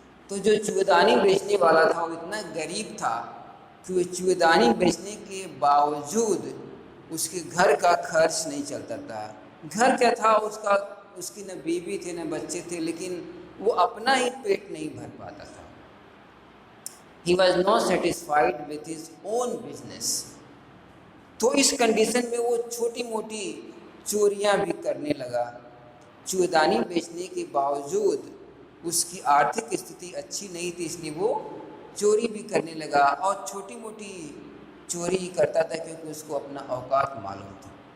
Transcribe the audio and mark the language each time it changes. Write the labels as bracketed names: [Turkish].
[Hindi] तो जो चूहेदानी बेचने वाला था वो इतना गरीब था कि वो चूहेदानी बेचने के बावजूद उसके घर का खर्च नहीं चलता था. घर क्या था उसका, उसकी न बीवी थे न बच्चे थे, लेकिन वो अपना ही पेट नहीं भर पाता था. [English] He was not satisfied with his own business. [Hindi] तो इस कंडीशन में वो छोटी मोटी चोरियां भी करने लगा. चूहेदानी बेचने के बावजूद उसकी आर्थिक स्थिति अच्छी नहीं थी, इसलिए वो चोरी भी करने लगा, और छोटी मोटी चोरी करता था क्योंकि उसको अपना औकात मालूम था.